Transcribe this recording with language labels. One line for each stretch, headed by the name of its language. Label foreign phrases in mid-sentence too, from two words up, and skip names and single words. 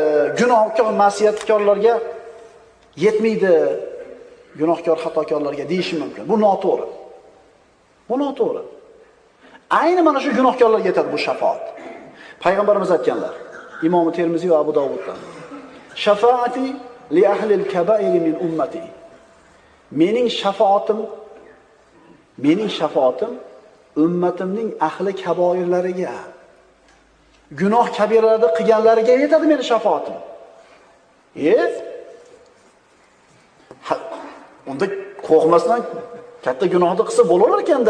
Uzbek: Gunohkor, ma'siyatkorlarga yetmaydi. Gunohkor, xatokorlarga deyishi mumkin. Bu noto'g'ri. Bu noto'g'ri. Ayni mana shu gunohkorlarga yetadi bu shafaat. Payg'ambarimiz aytganlar. Imom Termiziy va Abu Dovuddan.
Arabic: شفاعتي لأهل الكبائر من أمتي.
Uzbek: Mening shafaatim Mening shafaatim ummatimning ahli kaboirlariga, gunoh kabiralarda qilganlariga yetadi mening shafaatim. Unda qo'rqmasdan katta gunohni qilsa bo'lar ekanda.